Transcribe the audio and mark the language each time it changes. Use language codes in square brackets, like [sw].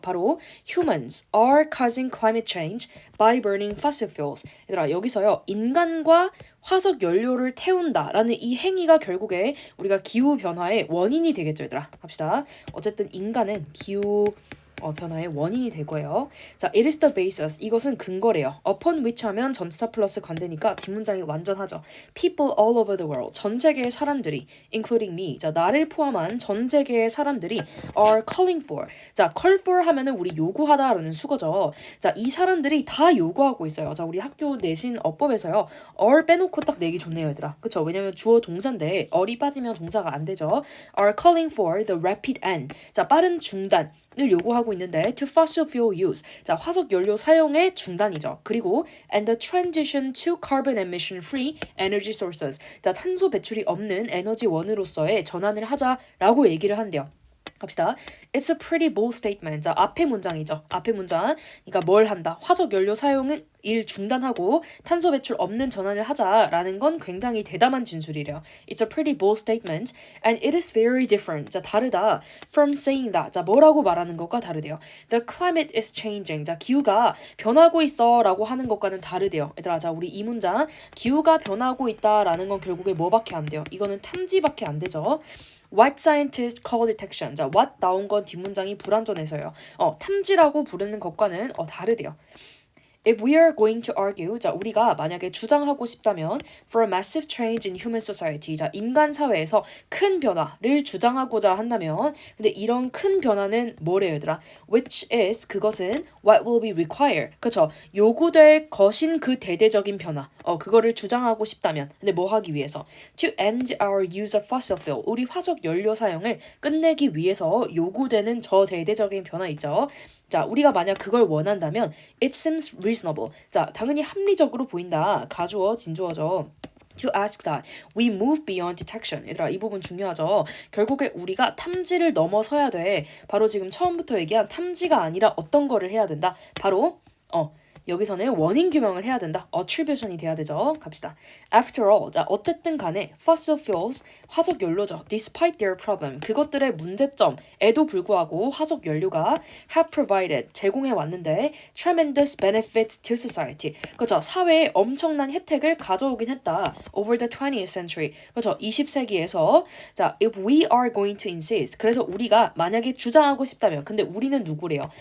[en] 바로 humans are causing climate change by burning fossil fuels. [ko] 얘들아, 여기서요. 인간과 화석 연료를 태운다라는 이 행위가 결국에 우리가 기후변화의 원인이 되겠죠, 얘들아. 갑시다. 어쨌든 인간은 변화의 원인이 될 거예요. [en] 자, it is the basis. [ko] 이것은 근거래요. [en] upon which [ko] 하면 전치사 플러스 관대니까 뒷문장이 완전하죠. [en] people all over the world. [ko] 전 세계의 사람들이 [en] including me. [ko] 자, 나를 포함한 전 세계의 사람들이 [en] are calling for. [ko] 자, call for 하면은 우리 요구하다라는 수거죠. 자, 이 사람들이 다 요구하고 있어요. 자, 우리 학교 내신 어법에서요. are 빼놓고 딱 내기 좋네요, 얘들아. 그쵸? 왜냐면 주어 동사인데 어리 빠지면 동사가 안 되죠. [en] are calling for the rapid end. [ko] 자, 빠른 중단. 을 요구하고 있는데 [en] to fossil fuel use. [ko] 자, 화석 연료 사용의 중단이죠. 그리고 [en] and the transition to carbon emission free energy sources. [ko] 자, 탄소 배출이 없는 에너지 원으로서의 전환을 하자라고 얘기를 한대요. 갑시다. [en] It's a pretty bold statement. [ko] 자, 앞에 문장이죠. 앞에 문장. 그러니까 뭘 한다? 화석 연료 사용은 일 중단하고 탄소 배출 없는 전환을 하자라는 건 굉장히 대담한 진술이래요. [en] It's a pretty bold statement and it is very different. [ko] 자, 다르다. [en] From saying that. [ko] 자, 뭐라고 말하는 것과 다르대요. The climate is changing. 자, 기후가 변하고 있어라고 하는 것과는 다르대요. 얘들아, 자, 우리 이 문장 기후가 변하고 있다라는 건 결국에 뭐밖에 안 돼요. 이거는 탐지밖에 안 되죠. [en] What scientists call detection. [ko] 자, what 나온 건 뒷문장이 불완전해서요. 탐지라고 부르는 것과는 다르대요. [en] If we are going to argue, [ko] 자, 우리가 만약에 주장하고 싶다면 [en] for a massive change in human society, [ko] 자, 인간 사회에서 큰 변화를 주장하고자 한다면 근데 이런 큰 변화는 뭐래요, 얘들아? [en] Which is, [ko] 그것은 [en] what will be required. [ko] 그쵸? 요구될 것인 그 대대적인 변화. 그거를 주장하고 싶다면 근데 뭐 하기 위해서? [en] To end our use of fossil fuel. [ko] 우리 화석 연료 사용을 끝내기 위해서 요구되는 저 대대적인 변화 있죠? 자, 우리가 만약 그걸 원한다면 [en] it seems reasonable. [ko] 자, 당연히 합리적으로 보인다. 가주어, 진주어죠. [en] To ask that we move beyond detection. [ko] 얘들아, 이 부분 중요하죠. 결국에 우리가 탐지를 넘어서야 돼. 바로 지금 처음부터 얘기한 탐지가 아니라 어떤 거를 해야 된다. 바로 여기서는 원인 규명을 해야 된다. attribution이 돼야 되죠. 갑시다. [en] After all, [ko] 자, 어쨌든 간에 fossil fuels, 화석 연료죠. [en] Despite their problem, [ko] 그것들의 문제점에도 불구하고 화석 연료가 [en] have provided, [ko] 제공해 왔는데 [en] tremendous benefits to society. [ko] 그렇죠. 사회에 엄청난 혜택을 가져오긴 했다. [en] Over the 20th century. [ko] 그렇죠. 20세기에서 자, [en] if we are going to insist. [ko] 그래서 우리가 만약에 주장하고 싶다면 근데 우리는 누구래요?